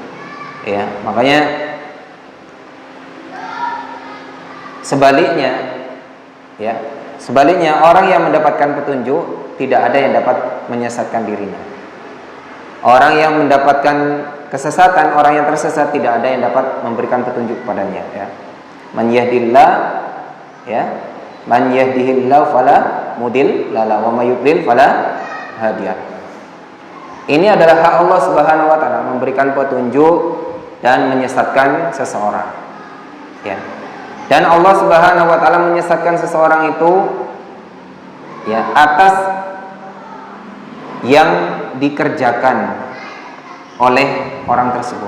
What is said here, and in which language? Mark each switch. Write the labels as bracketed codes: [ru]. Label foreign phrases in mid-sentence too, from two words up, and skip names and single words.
[id] Ya, makanya sebaliknya orang yang mendapatkan petunjuk tidak ada yang dapat menyesatkan dirinya. Orang yang mendapatkan kesesatan, orang yang tersesat tidak ada yang dapat memberikan petunjuk padanya, ya. [ar] من يهد الله، يا، من يهده الله فلا مضل له ومن يضلل فلا هادي له. [id] Ini adalah hak Allah [ar] سبحانه وتعالى [id] memberikan petunjuk dan menyesatkan seseorang, ya. Dan Allah [ar] سبحانه وتعالى [id] menyesatkan seseorang itu ya atas yang dikerjakan oleh orang tersebut.